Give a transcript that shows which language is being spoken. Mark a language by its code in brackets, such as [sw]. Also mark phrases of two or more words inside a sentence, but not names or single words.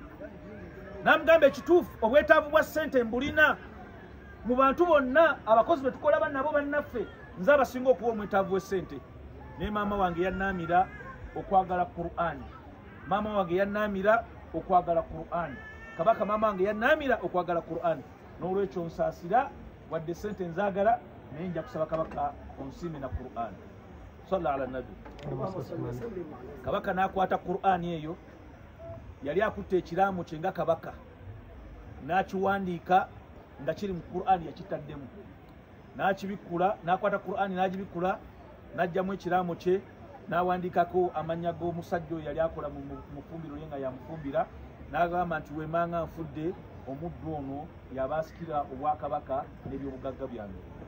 [lg] N'amugamba ekituufu obwetaavu bwa ssente mbulina mu bantu bonna abakozi be tukola bannabo bannaffe, nze abasinga okuba omwetaavu w'essente. Naye maama wange yannaamira okwagala Qur'ani. Maama wange yannaamira okwagala Qur'ani. Kabaka maama wange yannaamira okwagala Qur'ani. N'olwekyo nsaasira wadde ssente nzaagala naye nja kusaba kabaka onsiime na Qur'ani. [ar] صل على النبي. [lg] Kabaka n'akwata Qur'ani eyo yali akutte ekiraamo kye nga kabaka n'akiwandiika nga kiri mu Qur'ani yakitaddemu n'akibikkula n'akwata Qur'ani n'agibikula n'ajjamu ekiraamo kye n'awandiikako amannya g'omusajja oyo yali akola mu mufumbiro ye nga yamufumbira n'agamba nti wemanga nfudde omuddu ono y'abaasikira obwakabaka n'ebyobugagga byange.